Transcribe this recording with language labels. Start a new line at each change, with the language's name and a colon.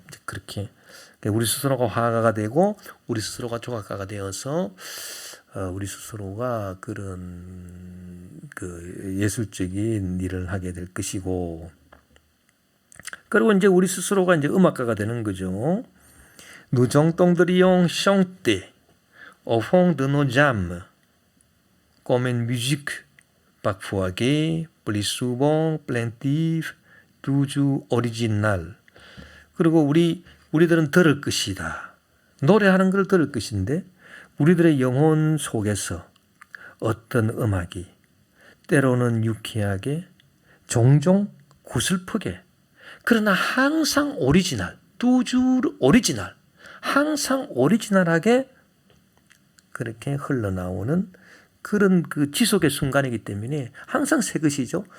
Korean: 이제 그렇게 우리 스스로가 화가가 되고 우리 스스로가 조각가가 되어서 우리 스스로가 그런 그 예술적인 일을 하게 될 것이고, 그리고 이제 우리 스스로가 이제 음악가가 되는 거죠.
French: Nous entendrions chanter au fond de nos âmes comme une musique parfois gaie, plus souvent plaintive, toujours original.
Korean: 그리고 우리들은 들을 것이다. 노래하는 걸 들을 것인데 우리들의 영혼 속에서 어떤 음악이 때로는 유쾌하게, 종종 구슬프게, 그러나 항상 오리지널, toujours 오리지널, 항상 오리지널하게 그렇게 흘러나오는 그런 그 지속의 순간이기 때문에 항상 새 것이죠.